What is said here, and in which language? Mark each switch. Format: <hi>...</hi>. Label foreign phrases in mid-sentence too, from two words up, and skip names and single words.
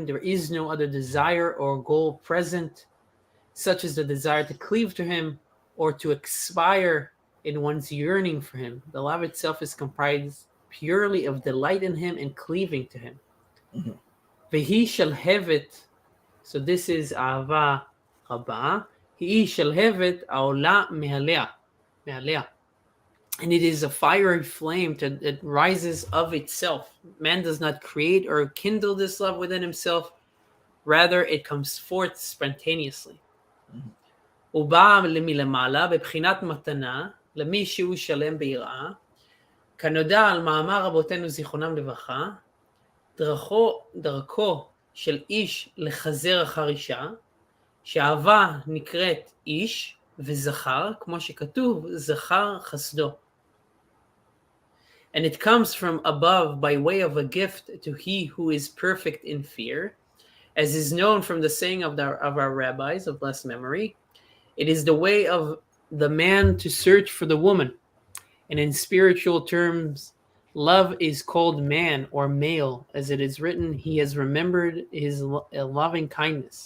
<en>There is no other desire or goal present, such as the desire to cleave to Him or to expire in one's yearning for Him. The love itself is comprised purely of delight in Him and cleaving to Him. Mhm.</en> <he>והיא שלהבת.</he> <en>So this is</en> <he>אהבה רבה. היא שלהבת העולה מאליה.</he> <en>And it is a fiery flame that rises of itself. Man does not create or kindle this love within himself. Rather, it comes forth spontaneously.</en> <he>הוא בא מלמעלה בבחינת מתנה למי שהוא שלם ביראה, כנודע על מאמר רבותינו זיכרונם לברכה, דרכו של איש לחזר אחר אישה, שאהבה נקראת איש וזכר, כמו שכתוב, זכר חסדו.</he> <en>And it comes from above by way of a gift to he who is perfect in fear, as is known from the saying of our rabbis of blessed memory. It is the way of the man to search for the woman. And in spiritual terms, love is called man or male, as it is written, he has remembered his loving kindness.</en>